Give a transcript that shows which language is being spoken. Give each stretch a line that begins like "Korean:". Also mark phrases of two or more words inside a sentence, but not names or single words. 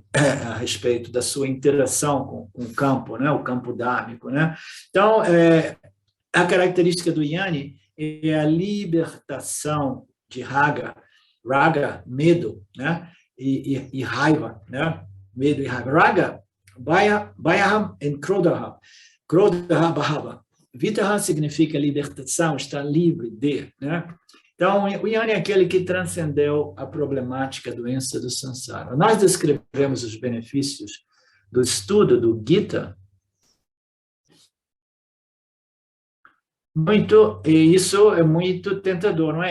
Portuguese: A respeito da sua interação com o campo, né? O campo dármico, né? Então, a característica do Jnani é a libertação de raga, medo, né? E raiva, né? Medo e raiva. Raga, Bhayam e Krodha.
Sanskrit: क्रोध भाव.
Portuguese: Vitaha significa libertação, estar livre de, né? Então, o Jnani é aquele que transcendeu a problemática doença do samsara. Nós descrevemos os benefícios do estudo do Gita muito, e isso é muito tentador, não é?